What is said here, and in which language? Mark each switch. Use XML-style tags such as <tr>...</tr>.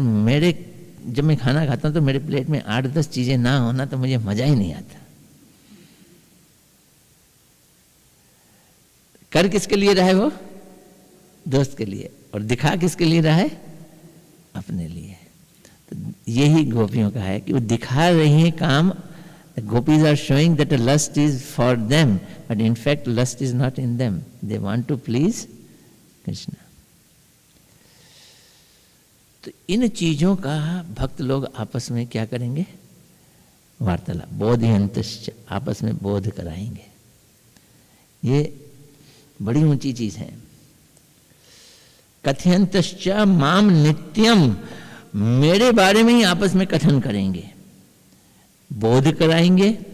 <hi>मेरे जब मैं खाना खाता हूं तो मेरे प्लेट में 8-10 चीजें ना होना तो मुझे मजा ही नहीं आता। कर किसके लिए रहा है वो? दोस्त के लिए। और दिखा किसके लिए रहा है? अपने लिए। तो यही गोपियों का है कि वो दिखा रही हैं काम।</hi> <en>The gopis are showing that the lust is for them, but in fact lust is not in them. They want to please Krishna.</en> <hi>तो इन चीजों का भक्त लोग आपस में क्या करेंगे? वार्तालाप, बोधयन्तश्च, आपस में बोध कराएंगे। ये बड़ी ऊंची चीज है।</hi> <sa>कथयन्तश्च माम नित्यम,</sa> <hi>मेरे बारे में ही आपस में कथन करेंगे, बोध कराएंगे।</hi>